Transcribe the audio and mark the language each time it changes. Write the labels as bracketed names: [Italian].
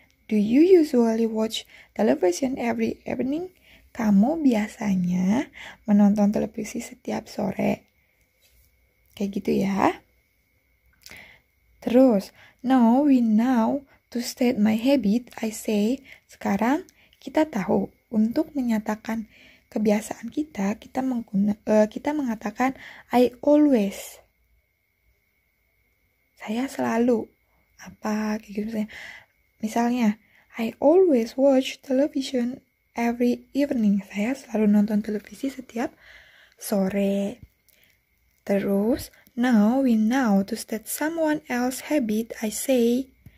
[English] Do you usually watch television every evening? [Indonesian] Kamu biasanya menonton televisi setiap sore. Kayak gitu ya. Terus, [English] now we know to state my habit, I say. [Indonesian] Sekarang kita tahu untuk menyatakan kebiasaan kita mengatakan [English] I always. [Indonesian] Saya selalu apa kayak gitu. Misalnya, [English] I always watch television every evening. [Indonesian] Saya selalu nonton televisi setiap sore. Terus, [English] now we know to state someone else's habit, I say.